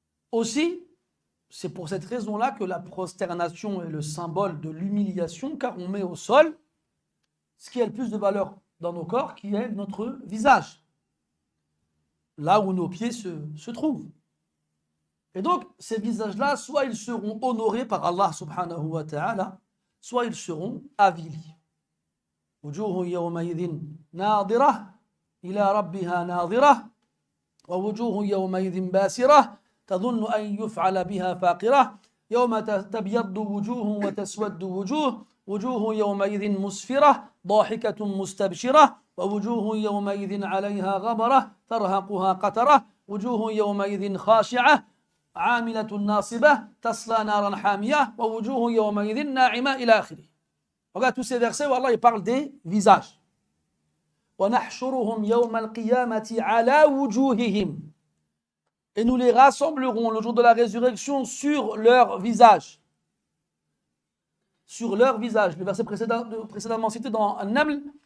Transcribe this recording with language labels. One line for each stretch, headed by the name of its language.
French: Aussi, c'est pour cette raison-là que la prosternation est le symbole de l'humiliation, car on met au sol ce qui a le plus de valeur dans nos corps, qui est notre visage, là où nos pieds se trouvent. Et donc, ces visages-là, soit ils seront honorés par Allah subhanahu wa ta'ala, soit ils seront avilis.
Arabic: وجوه يومئذ ناظرة إلى ربها ناظرة ووجوه يومئذ باسرة تظن أن يفعل بها فاقرة يوم تبيض وجوه وتسود وجوه وجوه يومئذ مسفرة ضاحكة مستبشرة ووجوه يومئذ عليها غبرة ترهقها قترة وجوه يومئذ خاشعة عاملة ناصبة تصلى نارا حامية ووجوه يومئذ ناعمة إلى آخره.
French: Regarde tous ces versets où Allah il parle des visages.
Arabic: وَنَحْشُرُهُمْ يَوْمَ الْقِيَامَةِ عَلَى وُجُوهِهِمْ.
French: Et nous les rassemblerons le jour de la résurrection sur leur visage. Sur leur visage. Le verset précédemment cité dans An-Naml.